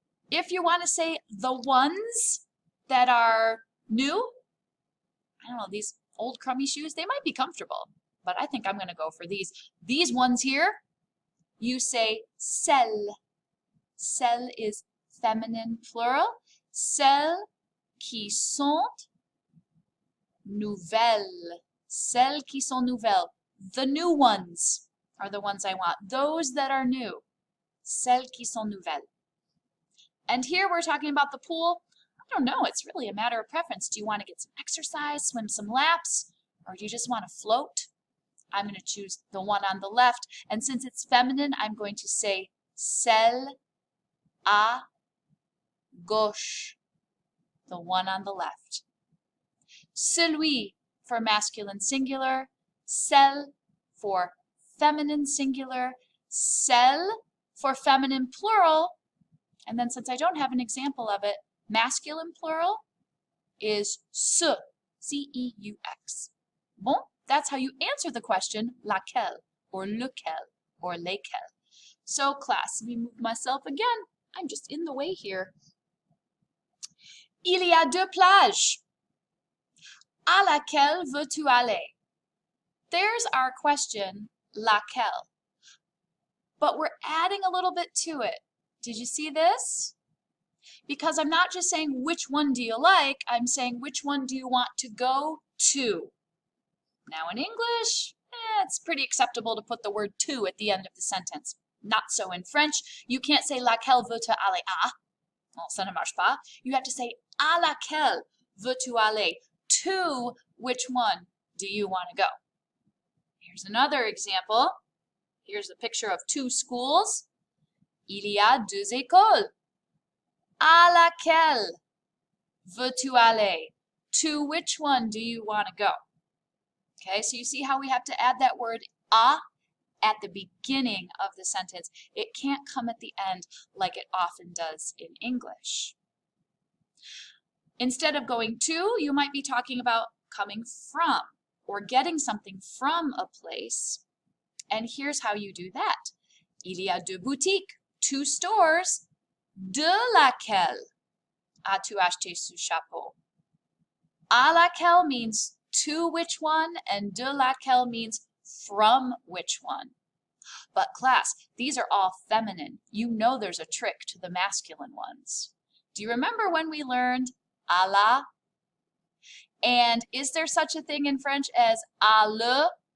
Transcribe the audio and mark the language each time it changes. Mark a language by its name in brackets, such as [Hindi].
[English] If you want to say the ones that are new, I don't know, these old crummy shoes, they might be comfortable, but I think I'm going to go for these. These ones here, you say celles. Celles is feminine plural. [French] Celles qui sont nouvelles. Celles qui sont nouvelles. [English] The new ones are the ones I want. Those that are new. [French] Celles qui sont nouvelles. [English] And here we're talking about the pool. I don't know, it's really a matter of preference. Do you want to get some exercise, swim some laps, or do you just want to float? I'm going to choose the one on the left, and since it's feminine, I'm going to say celle à gauche, the one on the left. Celui for masculine singular, celle for feminine singular, celle for feminine plural, and then since I don't have an example of it, masculine plural is ce, C-E-U-X. Bon, that's how you answer the question, laquelle, or lequel, or lesquels. So class, let me move myself again. I'm just in the way here. [French] Il y a deux plages. À laquelle veux-tu aller? [English] There's our question, laquelle. But we're adding a little bit to it. Did you see this? Because I'm not just saying which one do you like, I'm saying which one do you want to go to. Now in English, it's pretty acceptable to put the word to at the end of the sentence. Not so in French. You can't say [French] laquelle veux-tu aller à. [English] Well, [French] ça ne marche pas. [English] You have to say [French] à laquelle veux-tu aller? [English] To which one do you want to go? Here's another example. Here's a picture of two schools. [French] Il y a deux écoles. À laquelle veux-tu aller? [English] To which one do you want to go? Okay, so you see how we have to add that word à at the beginning of the sentence. It can't come at the end like it often does in English. Instead of going to, you might be talking about coming from or getting something from a place. And here's how you do that. [French] Il y a deux boutiques, [English] two stores. [French] De laquelle as-tu acheté ce chapeau? [English] À laquelle means to which one, and de laquelle means from which one. But class, these are all feminine. You know there's a trick to the masculine ones. Do you remember when we learned à la? And is there such a thing in French as à le?